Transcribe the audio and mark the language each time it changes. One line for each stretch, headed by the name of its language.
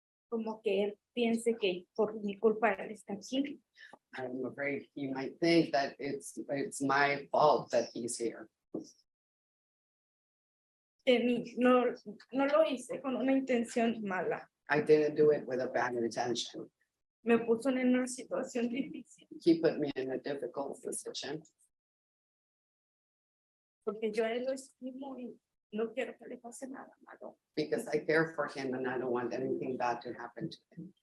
Spanish: Como que él piense que por mi culpa él está aquí.
English: I'm afraid he might think that it's my fault that he's here.
Spanish: No lo hice con una intención mala.
English: I didn't do it with a bad intention.
Spanish: Me puso en una situación difícil
English: He put me in a difficult position
Spanish: porque yo a él lo estimo y no quiero que le pase nada malo.
English: because I care for him and I don't want anything bad to happen to him,